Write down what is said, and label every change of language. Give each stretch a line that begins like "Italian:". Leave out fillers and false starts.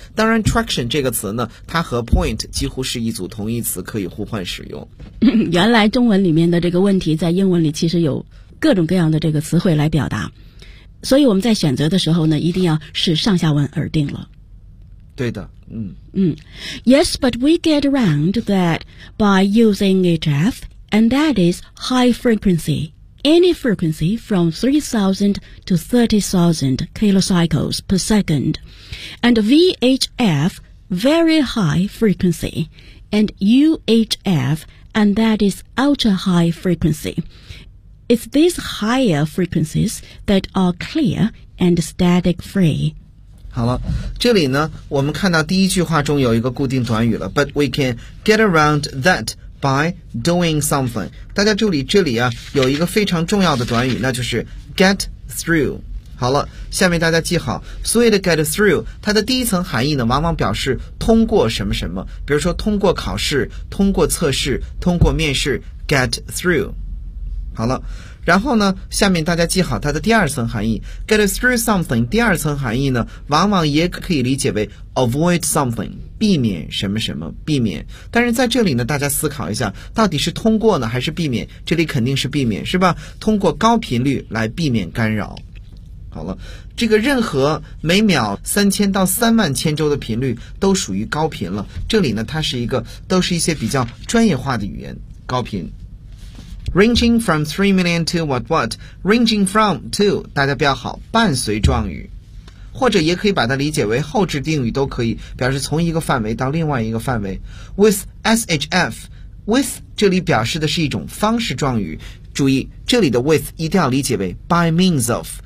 Chinese: 当然 traction 这个词呢，它和 point 几乎是一组同义词，可以互换使用。原来中文里面的这个问题在英文里其实有各种各样的这个词汇来表达，所以我们在选择的时候呢，一定要是上下文而定了。对的。
English: Yes, but we get around that by using it asAnd that is high frequency. Any frequency from 3,000 to 30,000 kilocycles per second. And VHF, very high frequency. And UHF, and that is ultra high frequency. It's these higher frequencies that are clear and static free.
Chinese: 好了，这里呢，我们看到第一句话中有一个固定短语了，
English: But we can get around that. By doing something，
Chinese: 大家注意这里啊有一个非常重要的短语，那就是 get through。好了，下面大家记好，所谓的 get through， 它的第一层含义呢往往表示通过什么什么，比如说通过考试、通过测试、通过面试， get through。好了，然后呢下面大家记好它的第二层含义， get through something 第二层含义呢往往也可以理解为
English: avoid something，
Chinese: 避免什么什么，避免。但是在这里呢大家思考一下，到底是通过呢还是避免？这里肯定是避免，是吧？通过高频率来避免干扰。好了，这个任何每秒3000到30000千周的频率都属于高频了。这里呢，它是一个都是一些比较专业化的语言，高频。
English: Ranging from 3 million to what what? Ranging from to
Chinese: 大家不要好，伴随状语，或者也可以把它理解为后置定语都可以，表示从一个范围到另外一个范围。 With SHF, with 这里表示的是一种方式状语，注意这里的 with 一定要理解为
English: by means of。